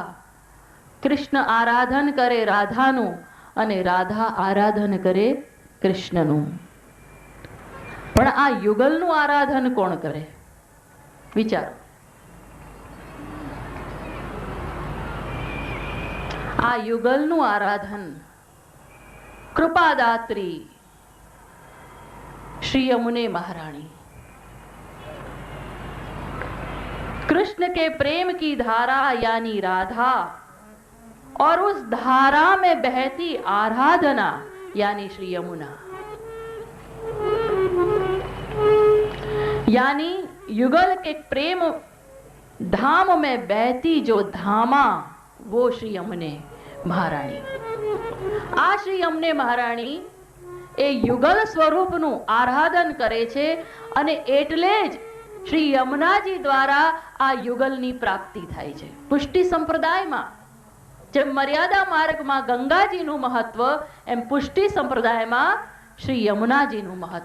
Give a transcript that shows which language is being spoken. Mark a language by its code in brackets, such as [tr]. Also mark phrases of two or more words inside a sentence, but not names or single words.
[gu] કૃષ્ણ આરાધન કરે રાધાનું અને રાધા આરાધન કરે કૃષ્ણનું. પણ આ યુગલનું આરાધન કોણ કરે? વિચારો. આ યુગલનું આરાધન [hi] कृपादात्री श्री यमुने महारानी. कृष्ण के प्रेम की धारा यानी राधा, और उस धारा में बहती आराधना यानी श्री यमुना. यानी युगल के प्रेम धाम में बहती जो धामा, वो श्री यमुने महारानी. [gu] આ શ્રી યમને મહારાણી એ યુગલ સ્વરૂપનું આરાધન કરે છે, અને એટલે જ શ્રી યમુનાજી દ્વારા આ યુગલની પ્રાપ્તિ થાય છે. પુષ્ટિ સંપ્રદાયમાં જેમ મર્યાદા માર્ગમાં ગંગાજીનું મહત્વ, એમ પુષ્ટિ સંપ્રદાયમાં શ્રી યમુનાજીનું મહત્વ.